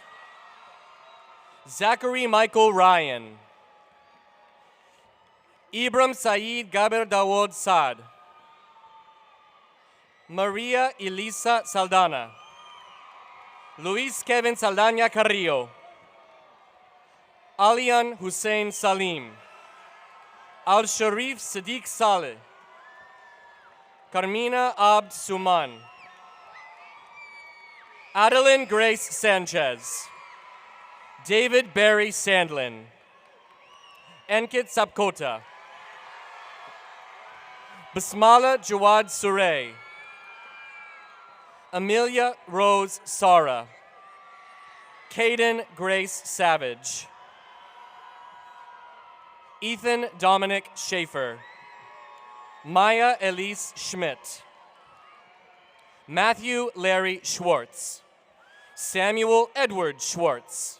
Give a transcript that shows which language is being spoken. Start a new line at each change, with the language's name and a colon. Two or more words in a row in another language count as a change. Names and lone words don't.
English: Zachary Michael Ryan. Ibram Saeed Gaber Dawod Saad. Maria Elisa Saldana. Luis Kevin Saldana Carrillo. Alian Hussein Salim. Al-Sharif Sadiq Saleh. Carmina Abd Suman. Adeline Grace Sanchez. David Barry Sandlin. Enkit Sapkota. Basmala Jawad Surey. Amelia Rose Sara. Caden Grace Savage. Ethan Dominic Schaefer. Maya Elise Schmidt. Matthew Larry Schwartz. Samuel Edward Schwartz.